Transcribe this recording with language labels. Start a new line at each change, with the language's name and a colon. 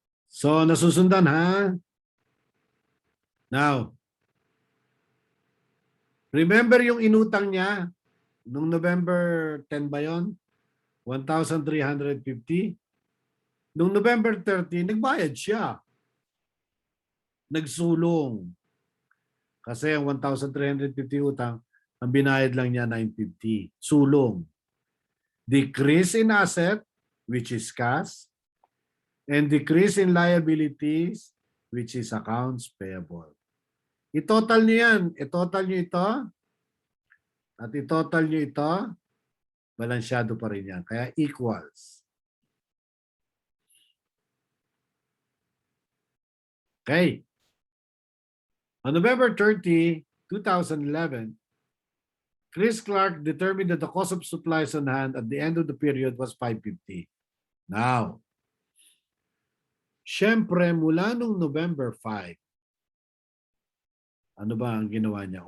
Filipino: So, nasusundan ha? Now, remember yung inutang niya nung November 10 ba yun? 1,350? Nung November 30, nagbayad siya. Nagsulong. Kasi ang 1,350 utang, ang binayad lang niya 950. Sulong.
English: Decrease in asset, which is cash, and decrease in liabilities, which is accounts payable.
Filipino: I-total niyo yan. I-total niyo ito. At i-total niyo ito. Balansyado pa rin yan. Kaya equals. Okay.
English: On November 30, 2011, Chris Clark determined that the cost of supplies on hand at the end of the period was 550.
Filipino: Now, syempre mula nung November 5, ano ba ang ginawa niya?